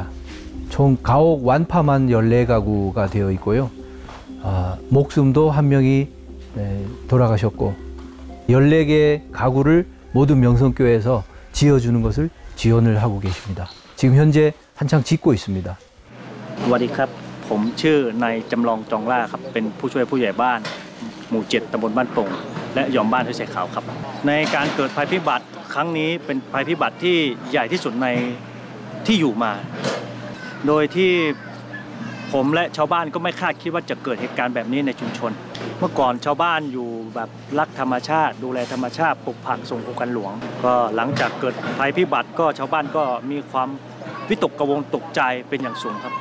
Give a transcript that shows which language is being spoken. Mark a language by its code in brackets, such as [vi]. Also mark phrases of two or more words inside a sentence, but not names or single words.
[ko] 총 가옥 완파만 14가구가 되어 있고요. 목숨도 한 명이 돌아가셨고 14개 가구를 모든 명성교회에서 지어주는 것을 지원을 하고 계십니다. 지금 현재 한창 짓고 있습니다. [th] สวัสดีครับผมชื่อนายจำลองจองล่าครับเป็นผู้ช่วยผู้ใหญ่บ้านหมู่ 7 ตำบลบ้านโป่งและยอมบ้านห้วยไชขาว ครับในการเกิดภัยพิบัติครั้งนี้เป็นภัยพิบัติที่ใหญ่ที่สุดในที่อยู่มาโดยที่ผมและชาวบ้านก็ไม่คาดคิดว่าจะเกิดเหตุการณ์แบบนี้ในชุมชนเมื่อก่อนชาวบ้านอยู่แบบรักธรรมชาติดูแลธรรมชาติปลูกผักส่งโครงการหลวงก็หลังจากเกิดภัยพิบัติก็ชาวบ้านก็มีความวิตกกังวลตกใจเป็นอย่างสูงครับ